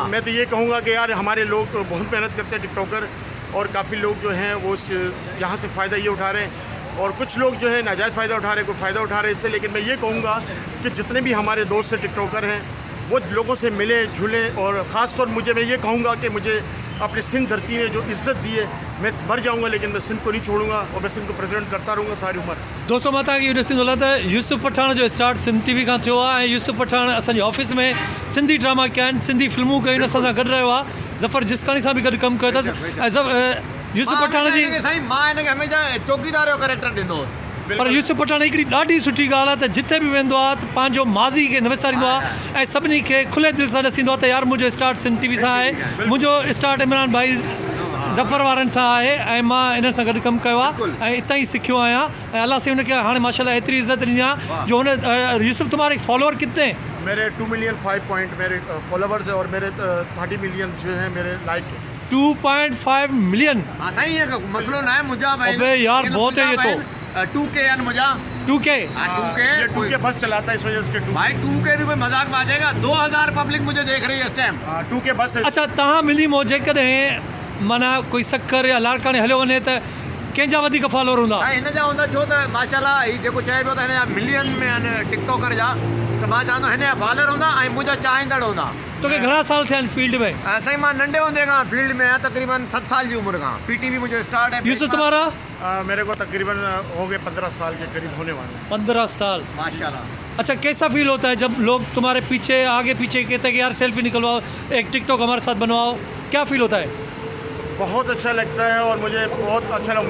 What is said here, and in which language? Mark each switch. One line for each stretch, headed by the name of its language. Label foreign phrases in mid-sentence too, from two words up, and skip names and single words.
Urdu: میں تو یہ کہوں گا کہ یار ہمارے لوگ بہت محنت کرتے ہیں ٹک ٹاکر، اور کافی لوگ جو ہیں وہ یہاں سے فائدہ یہ اٹھا رہے ہیں، اور کچھ لوگ جو ہے ناجائز فائدہ اٹھا رہے ہیں، کوئی فائدہ اٹھا رہے ہیں اس سے. لیکن میں یہ کہوں گا کہ جتنے بھی ہمارے دوست ہیں ٹک ٹاکر ہیں وہ لوگوں سے ملے جلیں، اور خاص طور مجھے میں یہ کہوں گا کہ مجھے اپنی سندھ دھرتی نے جو عزت دی ہے، میں مر جاؤں گا لیکن میں سندھ کو نہیں چھوڑوں گا، اور میں سندھ کو پریزیڈنٹ کرتا رہوں گا ساری عمر.
Sindhi: दोस्तों मां तव्हांखे इहो ॾिसी थो त यूसुफ पठान जो स्टार्ट सिंध टीवी खां थियो आहे, ऐं यूसुफ पठान असांजे ऑफिस में सिंधी ड्रामा कया आहिनि, सिंधी फिल्मूं कयूं, असां सां गॾु रहियो आहे, ज़फ़र जिस्कानी सां बि गॾु कमु कयो अथसि। ऐं यूसुफ पठान जी साईं मां हिनखे हमेशह चौकीदार जो कैरेक्टर ॾिनो। पर यूसुफ पठान हिकिड़ी ॾाढी सुठी ॻाल्हि आहे त जिथे बि वेंदो आहे त पंहिंजो माज़ी खे न विसारींदो आहे, ऐं सभिनी खे खुले दिलि सां ॾसींदो आहे त यार मुंहिंजो स्टार्ट सिंध टीवी सां आहे, मुंहिंजो स्टार्ट इमरान भाई ज़फ़र वारनि सां आहे, ऐं मां इन्हनि सां गॾु कमु कयो आहे, ऐं हितां ई सिखियो आहियां, ऐं अलाह से हुनखे हाणे माशाल्लाह एतिरी इज़त ॾिनी आहे जो हुन।
Urdu: یوسف تمہارے فالوور کتنے? میرے 2 ملین 5 پوائنٹ میرے فالوورز ہے، اور میرے 30 ملین جو ہے میرے لائک ہے. 2.5 ملین? ہاں صحیح ہے، مسلو نا ہے مجھا بھائی. ابے یار بہت ہے یہ تو. 2K یار مجھا 2K? یہ 2K بس چلاتا ہے اس وجہ سے. بھائی 2K بھی کوئی مذاق باجے گا? 2000 پبلک مجھے دیکھ رہی ہے اس ٹائم. 2K بس ہے.
Sindhi: अच्छा तव्हां मिली मौजे कॾहिं माना कोई सक्कर या लाड़काणे हलियो वञे त कंहिंजा वधीक फॉलोअर हूंदा? हिन जा हूंदा, छो त माशाल्लाह हीउ जेको चए पियो त हिन जा मिलियन में आहिनि टिकटॉकर जा, त मां चवां थो हिन जा फॉलोअर हूंदा ऐं मुंहिंजा चाहींदड़ हूंदा। तोखे घणा साल थिया आहिनि फील्ड में? साईं मां नंढे हूंदे खां फील्ड में आहियां, तकरीबन 7 साल जी उम्र खां। PTV मुंहिंजो स्टार्ट है।
Urdu: یوسف تمہارا? میرے کو تقریباً ہو گئے 15 سال کے قریب ہونے والے. 15 سال ماشاءاللہ. اچھا، کیسا فیل ہوتا ہے جب لوگ تمہارے پیچھے آگے پیچھے کہتے ہیں کہ یار سیلفی نکلواؤ، ایک ٹک ٹاک ہمارے ساتھ بنواؤ، کیا فیل ہوتا ہے? بہت اچھا لگتا ہے اور مجھے بہت اچھا لگا.